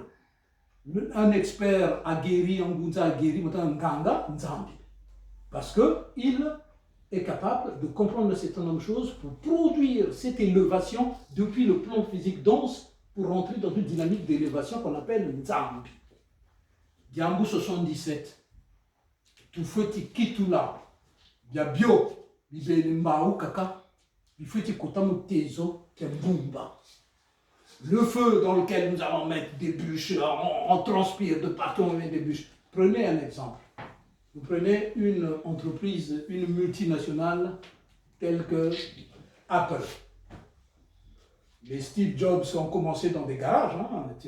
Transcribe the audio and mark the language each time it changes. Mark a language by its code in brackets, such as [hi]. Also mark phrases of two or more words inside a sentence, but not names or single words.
[fr] Un expert a guéri, un Ngunza a guéri, [kg] Nganga Nzambi. [fr] Parce qu'il est capable de comprendre un certain nombre de choses pour produire cette élévation depuis le plan physique dense pour rentrer dans une dynamique d'élévation qu'on appelle Nzambi. [kg] Diambu 77. Tout foueti kitula. Bia bio. Bibeli mbaou kaka. Bifoueti kotamu tezo. Kembumba. [fr] Le feu dans lequel nous allons mettre des bûches, on transpire de partout, on met des bûches. Prenez un exemple. Vous prenez une entreprise, une multinationale telle que Apple. Les Steve Jobs ont commencé dans des garages, etc.